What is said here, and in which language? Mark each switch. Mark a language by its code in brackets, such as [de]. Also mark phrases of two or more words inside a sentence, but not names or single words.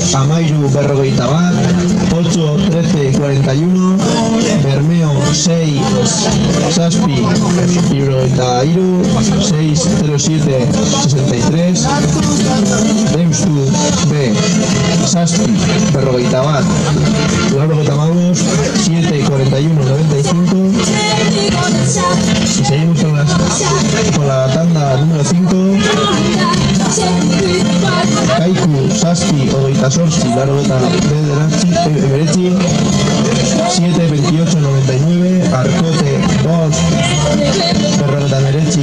[eu] Amairu berrogeita bat, 8 13 41, Bermeo 6 Saspi hirurogeita hiru, 6 07 63, Deustu B Saspi berrogeita bat, laurogeita hamabost, 7 41 95. [es] Y seguimos con la tanda número 5. [eu] Kaiku Saspi hogeita zortzi, laurogeita bederatzi, 7 28 99, Arkote 2 berrogeita hemeretzi,